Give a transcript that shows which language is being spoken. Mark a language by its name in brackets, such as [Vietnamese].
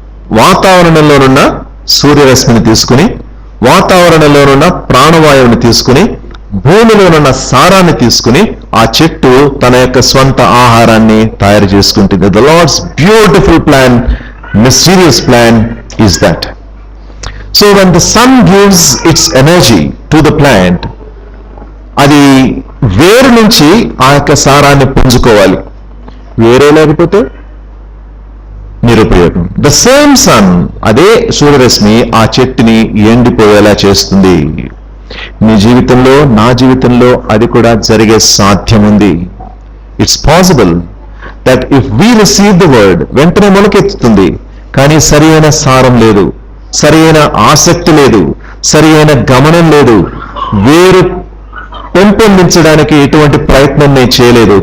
[Telugu] వాతావరణంలోనున్న సూర్యరశ్మిని తీసుకుని, వాతావరణంలోనున్న ప్రాణవాయువుని తీసుకుని, భూమిలోనున్న సారాన్ని తీసుకుని ఆ చెట్టు తన యొక్క స్వంత ఆహారాన్ని తయారు చేసుకుంటుంది. [English] The lord's beautiful plan, mysterious plan is that. So when the sun gives its energy to the plant, [Telugu] అది వేరు నుంచి ఆ యొక్క సారాన్ని పుంజుకోవాలి. వేరే లేకపోతే నిరుపయోగం. [English] the same sun, [Telugu] అదే సూర్యరశ్మి ఆ చెట్టుని ఎండిపోయేలా చేస్తుంది. నీ జీవితంలో, నా జీవితంలో అది కూడా జరిగే సాధ్యం ఉంది. [English] it's possible that if we receive the word, [Telugu] వెంటనే మొలకెత్తుతుంది, కానీ సరి అయిన సారం లేదు, సరి అయిన ఆసక్తి లేదు, సరి అయిన గమనం లేదు, వేరు పెంపొందించడానికి ఎటువంటి ప్రయత్నం నేను చేయలేదు.